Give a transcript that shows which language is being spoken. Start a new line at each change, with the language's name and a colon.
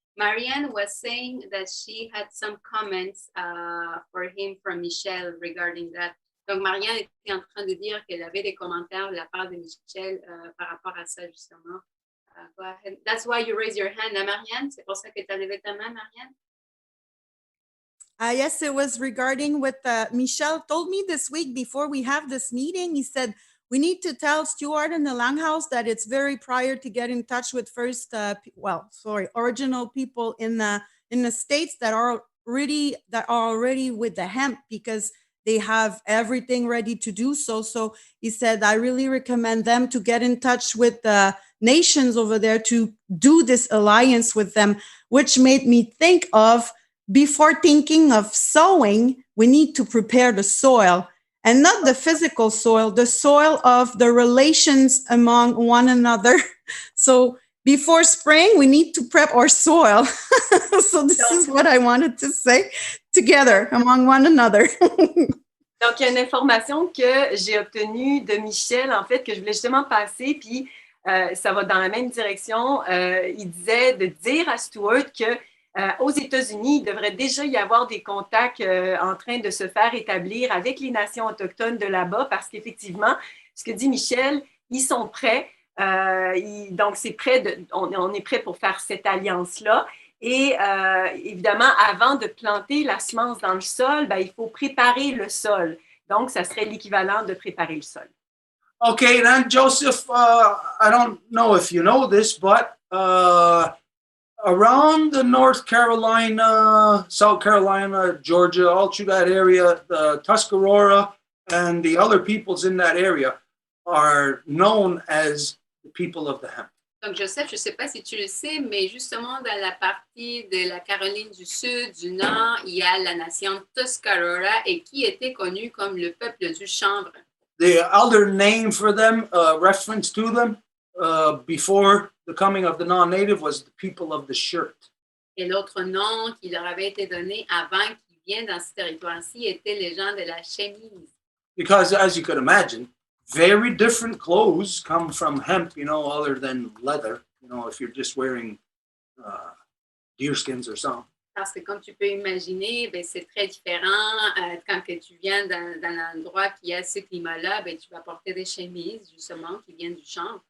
English: Marianne was saying that she had some comments for him from Michelle regarding that.
French: Donc, Marianne était en train de dire qu'elle avait des commentaires de la part de Michel par rapport à ça, justement.
English: Go ahead. That's why you raise your hand, Marianne.
French: C'est pour ça que tu as levé ta main, Marianne.
English: Yes, it was regarding what Michel told me this week before we have this meeting. He said, we need to tell Stuart and the Longhouse that it's very prior to get in touch with first, original people in the States that are already with the hemp, because they have everything ready to do so. So he said, I really recommend them to get in touch with the nations over there to do this alliance with them, which made me think of, before thinking of sowing, we need to prepare the soil, and not the physical soil, the soil of the relations among one another. So before spring, we need to prep our soil. So this is what I wanted to say, together, among one another.
French: Donc, il y a une information que j'ai obtenue de Michel, en fait, que je voulais justement passer, puis ça va dans la même direction. Il disait de dire à Stuart que aux États-Unis, il devrait déjà y avoir des contacts en train de se faire établir avec les nations autochtones de là-bas, parce qu'effectivement, ce que dit Michel, ils sont prêts. Donc, c'est prêt on est prêt pour faire cette alliance-là. Et évidemment, avant de planter la semence dans le sol, ben, il faut préparer le sol. Donc, ça serait l'équivalent de préparer le sol.
English: Okay, then Joseph, I don't know if you know this, but around the North Carolina, South Carolina, Georgia, all through that area, the Tuscarora and the other peoples in that area are known as the people of the hemp.
French: Donc, Joseph, je ne sais pas si tu le sais, mais justement, dans la partie de la Caroline du Sud, du Nord, il y a la nation Tuscarora et qui était connue comme le peuple du chanvre.
English: The other name for them, reference to them, before the coming of the non-native was the people of the shirt.
French: Et l'autre nom qui leur avait été donné avant qu'ils viennent dans ce territoire-ci était les gens de la chemise.
English: Because as you could imagine, very different clothes come from hemp, other than leather, if you're just wearing deerskins or something.
French: Parce que comme tu peux imaginer, ben, c'est très différent. Quand que tu viens dans l'endroit qui a ce climat-là, ben, tu vas porter des chemises, justement, qui viennent du chanvre.